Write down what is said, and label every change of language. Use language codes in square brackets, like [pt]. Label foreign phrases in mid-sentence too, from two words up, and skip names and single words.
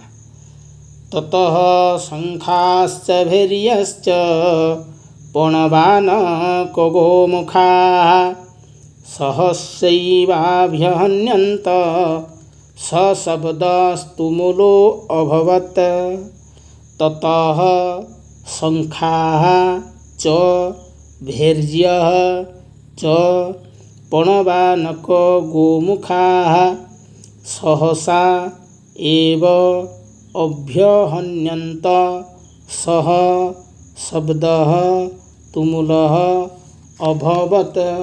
[sa] ତତଃ ଶଙ୍ଖାଶ୍ଚ ଭୈର୍ୟଶ୍ଚ ପଣବାନକ ଗୋମୁଖାଃ ସହସ୍ରୈବାଭ୍ୟହନ୍ୟନ୍ତ ସଶବ୍ଦସ୍ତୁମୁଲୋ ଅଭବତ୍। ତତଃ ଶଙ୍ଖାଃ ଚ ଭୈର୍ଯ୍ୟଃ च पणवानक गोमुखाः सहसा एव अभ्यहन्यन्त सह शब्दः तुमुलः अभवत्।